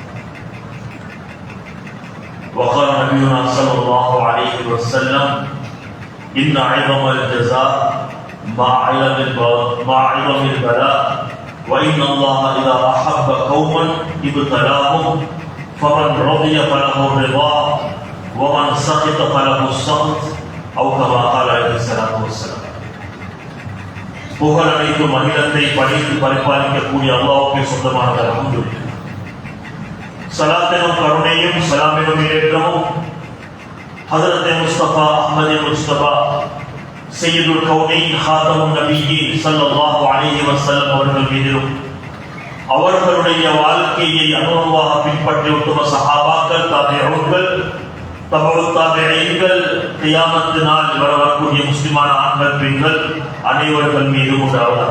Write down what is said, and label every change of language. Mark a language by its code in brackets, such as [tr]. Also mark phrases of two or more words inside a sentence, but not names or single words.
[ar] وقال نبينا صلى الله عليه وسلم: إن عظم الجزاء مع عظم البلاء، وإن الله إذا أحب قوما ابتلاهم، فمن رضي فله الرضا ومن سخط فله السخط، أو كما قال عليه الصلاة والسلام. [ta] புகழ் அனைத்தும் அகிலத்தை படைத்து பரிபாலிக்கக்கூடிய அல்லாஹ்வுக்கே சொந்தமானது. அல்ஹம்துலில்லாஹ். சலாத்தினும் கருணையும் சலாமினும் ஏற்றமும் ஹஜ்ரத் முஸ்தபா அஹ்மத் முஸ்தபா [ar] سيد الكونين خاتم النبيين صلى الله عليه وسلم [ta] அவர்கள் மீதிலும் அவர்களுடைய வாழ்க்கையை அனுபவமாக பின்பற்றி உத்தம சஹாபாக்கள், தாபிஊன்கள், தபஉ தாபிஈன்கள், கியாமத் நாள் வரக்கூடிய முஸ்லிமான ஆண்கள், பெண்கள் அனைவர்கள் மீதும் உண்டாவதாக.